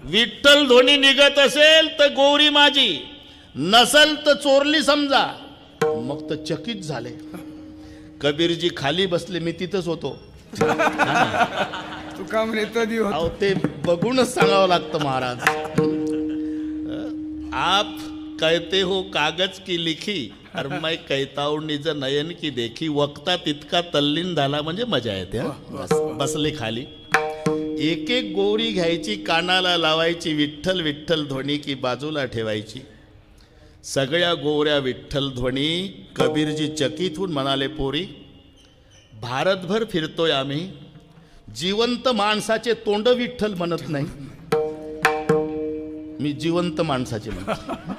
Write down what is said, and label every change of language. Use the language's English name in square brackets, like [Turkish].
[Marathi] विठ्ठल ध्वनी निघत असेल तर गोवरी माझी, नसल तर चोरली समजा. मग तर चकित झाले. कबीरजी खाली बसले, मी तिथंच होतो. तू काम कधी होत? अहो ते बघूनच सांगावं लागतं महाराज. [Hindi] आप कहते हो कागज की लिखी, और मैं कहता हूं निज नयन की देखी. [Marathi] वक्ता तितका तल्लीन झाला म्हणजे मजा येते. बसले खाली. एक एक गोवरी घ्यायची, कानाला लावायची, विठ्ठल विठ्ठल ध्वनी की बाजूला ठेवायची. सगळ्या गोवऱ्या विठ्ठल ध्वनी. कबीरजी चकित होऊन म्हणाले, पोरी भारतभर फिरतोय आम्ही, जिवंत माणसाचे तोंड विठ्ठल म्हणत नाही, मी जिवंत माणसाचे म्हणतो.